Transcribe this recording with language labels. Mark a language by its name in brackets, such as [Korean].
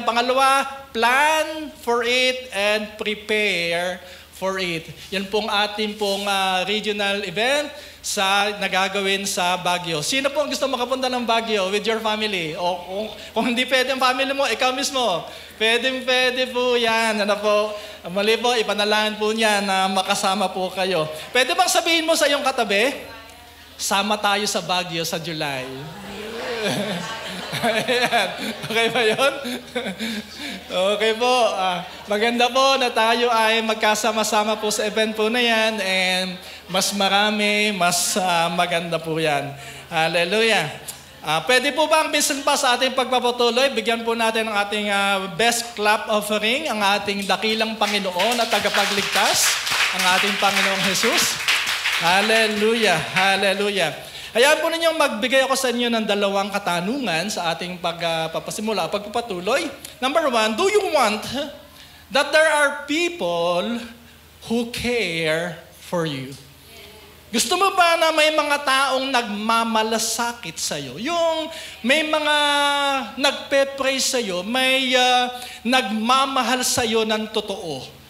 [Filipino] Pangalawa, [English] plan for it and prepare for it. [Filipino] Yan pong ating pong regional event sa nagagawin sa Baguio. Sino po ang gusto makapunta ng Baguio [English] with your family? [Filipino] O kung hindi pwede ang family mo, ikaw mismo. Pwede po yan. Mali po, ipanalangin po niya na makasama po kayo. Pwede bang sabihin mo sa iyong katabi, sama tayo sa Baguio sa July. Ayan. Okay ba yun? Okay po. Maganda po na tayo ay magkasama-sama po sa event po na yan, and mas marami, mas maganda po yan. Hallelujah. Pwede po ba ang minsan pa sa ating pagpapatuloy, bigyan po natin ang ating [English] best clap offering, [Filipino] ang ating dakilang Panginoon at tagapagligtas, ang ating Panginoong Jesus. Hallelujah. Hallelujah. Hayaan po ninyong magbigay ako sa inyo ng 2 katanungan sa ating pagpapatuloy. [English] Number 1, do you want that there are people who care for you? [Filipino] Gusto mo ba na may mga taong nagmamalasakit sa'yo? Yung may mga nagpe-praise sa'yo, may nagmamahal sa'yo ng totoo.